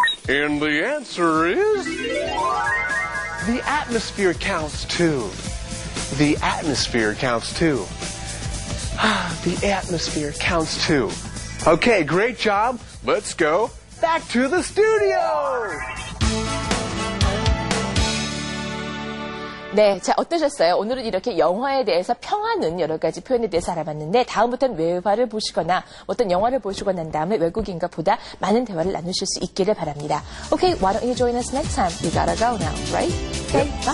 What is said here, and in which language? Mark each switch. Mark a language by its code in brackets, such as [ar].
[en] And the answer is, the atmosphere counts too. The atmosphere counts too. The atmosphere counts too. Okay, great job. Let's go back to the studio. [ko] 네, 자 어떠셨어요? 오늘은 이렇게 영화에 대해서 평하는 여러 가지 표현에 대해서 알아봤는데 다음부터는 외화를 보시거나 어떤 영화를 보시고 난 다음에 외국인과 보다 많은 대화를 나누실 수 있기를 바랍니다. [en] Okay, why don't you join us next time? We gotta go now, right? Okay, bye.